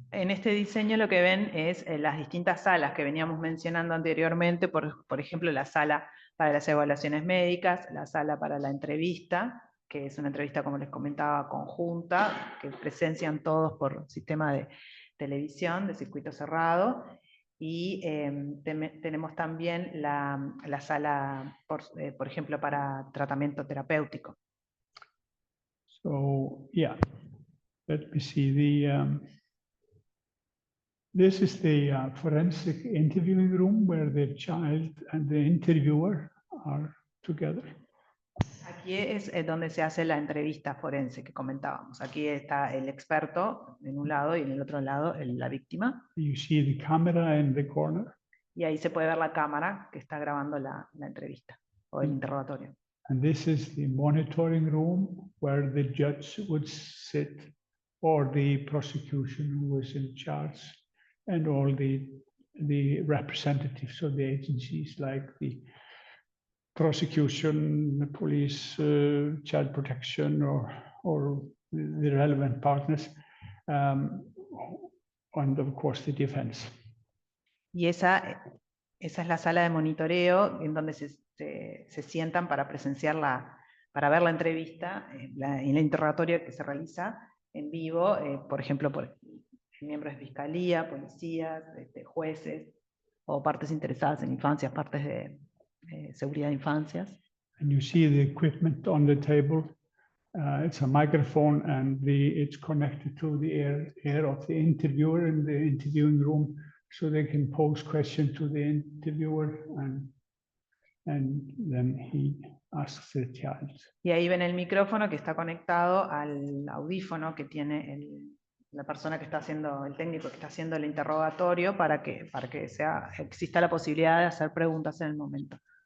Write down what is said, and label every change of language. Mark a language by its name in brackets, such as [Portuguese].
[Spanish] En este diseño lo que ven es las distintas salas que veníamos mencionando anteriormente, por ejemplo, la sala para las evaluaciones médicas, la sala para la entrevista, que es una entrevista, como les comentaba, conjunta, que presencian todos por sistema de televisión, de circuito cerrado, y tenemos también la sala, por ejemplo, para tratamiento terapéutico. [English] So, yeah, let me see this is the forensic interviewing room where the child and the interviewer are together. [Spanish] Aquí es donde se hace la entrevista forense que comentábamos. Aquí está el experto en un lado y en el otro lado la víctima. [English] You see the camera in the corner. [Spanish] Y ahí se puede ver la cámara que está grabando la entrevista o el interrogatorio. [English] And this is the monitoring room where the judge would sit, or the prosecution who was in charge, and all the representatives of the agencies like the prosecution, the police, child protection, or the relevant partners, and of course the defense. [Spanish] Y esa es la sala de monitoreo en donde se sientan para presenciar para ver la entrevista, el interrogatorio que se realiza en vivo, por ejemplo, por miembros de fiscalía, policías, jueces o partes interesadas en infancias, partes de seguridad de infancias. [English] And you see the equipment on the table. It's a microphone, and it's connected to the ear of the interviewer in the interviewing room, so they can pose questions to the interviewer, and then he asks the child. [Spanish] Y ahí ven el micrófono que está conectado al audífono que tiene la persona que está haciendo, el técnico que está haciendo el interrogatorio, para que exista la posibilidad de hacer preguntas en el momento.